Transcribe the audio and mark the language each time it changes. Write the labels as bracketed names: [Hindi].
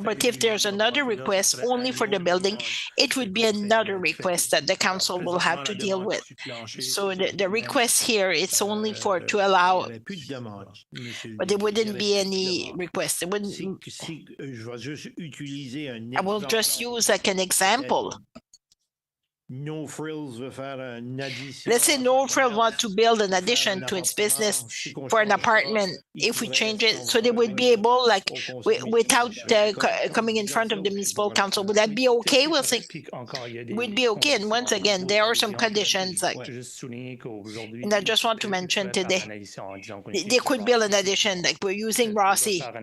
[English] But if there's another request only for the building, it would be another request that the council will have to deal with. So the request here, it's only to allow, but there wouldn't be any request. It wouldn't. I will just use like an example. [French] No Frills veut faire une addition. [English] Let's say No Frills want to build an addition to its business for an apartment. If we change it, so they would be able, like, without coming in front of the municipal council, would that be okay? We'll say would be okay. And once again, there are some conditions, like, and I just want to mention today, they could build an addition, like we're using Rossi.